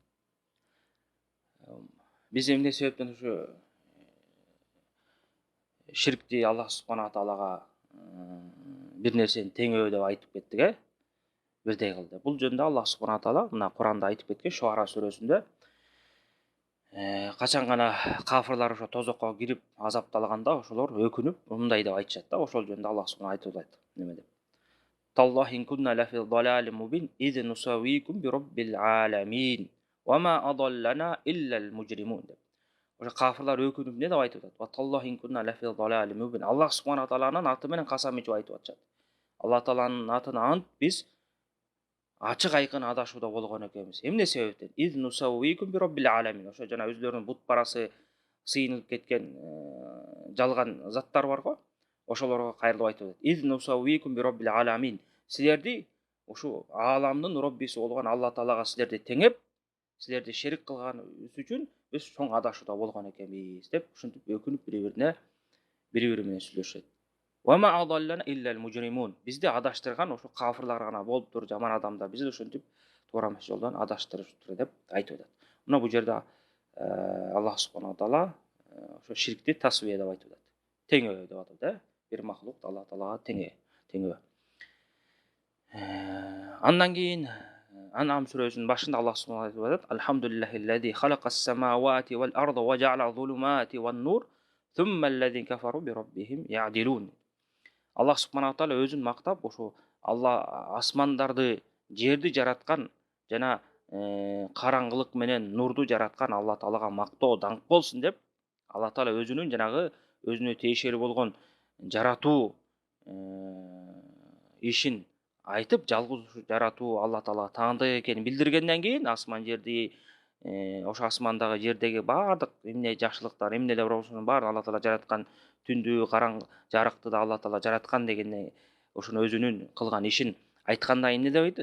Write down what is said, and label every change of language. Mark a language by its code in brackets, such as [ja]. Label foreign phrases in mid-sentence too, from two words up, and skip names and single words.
[ky] Биз эмне себептен ушу ширкти Аллах субхана таалага бир нерсени теңөө деп айтып кеттик, бирдей кылды. Бул жөнүндө Аллах субхана таала мына Куранда айтып кеткен Шуара сүрөсүндө качан гана кафирлар ошо тозокко кирип азапталганда ошолор өкүнүп мындай деп айтышат да, ошол жөнүндө Аллах субхана айтып атат. Неме деп? [ar] تالله إن كنا لفي ضلال مبين إذ نسويكم برب العالمين وما أضلنا إلا المجرمون. [ky] Ошо кафирлар өкүнүп не деп айтып атат? [ar] وتالله إن كنا لفي ضلال مبين. [ky] Аллах субхана тааланын аты менен касам ичип айтып атышат. Аллах тааланын атына ант биз ачык айкын адашууда болгон экенбиз. Эмне себептен? [ar] إذ نسويكم برب العالمين. [ky] Ошо жана өзлөрүнүн бут барасы сыйынып кеткен жалган заттар барго, ошолорго кайрылып айтып атат. [ar] إذ نسويكم برب العالمين. [ky] Силерди ушу ааламдын роббиси болгон Аллах таалага силерди теңеп, силерди шерик кылганыбыз үчүн биз чоң адашууда болгон экенбиз деп ушинтип өкүнүп бири-бири менен сүйлөшөт. [ar] وما أضلنا إلا المجرمون. [ky] Бизди адаштырган ошо кафирлар гана болуптур, жаман адамдар. Бизди ушинтип туура эмес жолдон адаштырыптыр деп айтып атат. Мына бул жерде Аллах субхана таала ошо ширкти тасвия деп айтып атат. Теңөө деп атат, бир махлук Аллах таалага теңөө. Андан кийин Ан'ам сүрөсүнүн башында Аллах субхана айтып атат: [ar] "الحمد لله الذي خلق السماوات والأرض وجعل الظلمات والنور, ثم الذين كفروا بربهم يعدلون." [ky] Аллах субхана таала өзүн мактап, ошо Алла асмандарды, жерди жараткан жана караңгылык менен нурду жараткан Алла таалага мактоо, даңк болсун деп, Алла таала өзүнүн жанагы өзүнө тиешелүү болгон жаратуу ишин айтып, жалгыз жаратуу Алла таалага таандык экенин билдиргенден кийин асман жерди, ошо асмандагы жердеги бардык эмне жакшылыктар, эмнелер болсун баарын Алла таала жараткан, түндү, жарыкты да Алла таала жараткан дегенде ошону өзүнүн кылган ишин айткандан кийин эмне деп айтты?